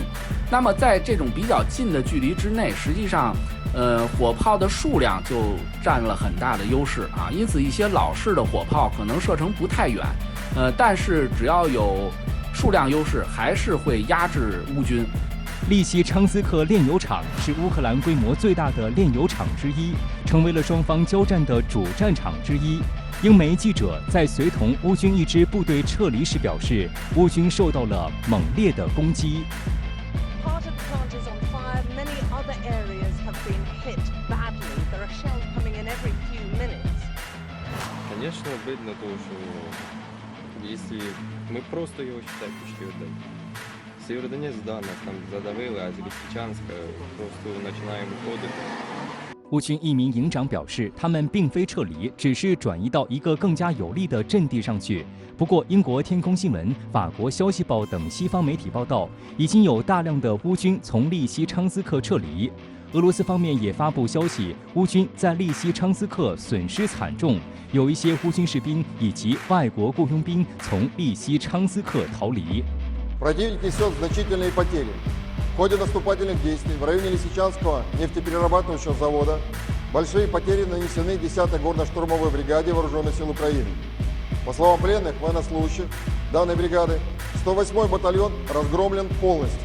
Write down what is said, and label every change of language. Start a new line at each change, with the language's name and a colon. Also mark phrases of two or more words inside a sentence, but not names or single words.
Chinese: 那么在这种比较近的距离之内，实际上火炮的数量就占了很大的优势啊，因此一些老式的火炮可能射程不太远，但是只要有数量优势，还是会压制乌军。利西昌斯克炼油厂是乌克兰规模最大的炼油厂之一，成为了双方交战的主战场之一。英媒记者在随同乌军一支部队撤离时表示，乌军受到了猛烈的攻击。
Russian: Конечно, обидно тоже, если мы просто его считаем почти отдали. Северодонецк, да, нас там задавили, а с Лисичанска просто начинаем уходить.
Chinese: 乌军一名营长表示，他们并非撤离，只是转移到一个更加有利的阵地上去。不过，英国天空新闻、法国消息报等西方媒体报道，已经有大量的乌军从利西昌斯克撤离。俄罗斯方面也发布消息，乌军在利西昌斯克损失惨重，有一些乌军士兵以及外国雇佣兵从利西昌斯克逃离。
Russian: Противник несет значительные потери. В ходе наступательных действий в районе Лисичанского нефтеперерабатывающего завода большие потери нанесены 10-й горно-штурмовой бригаде Вооруженных сил Украины. По словам пленных военнослужащих данной бригады, 108-й батальон разгромлен полностью.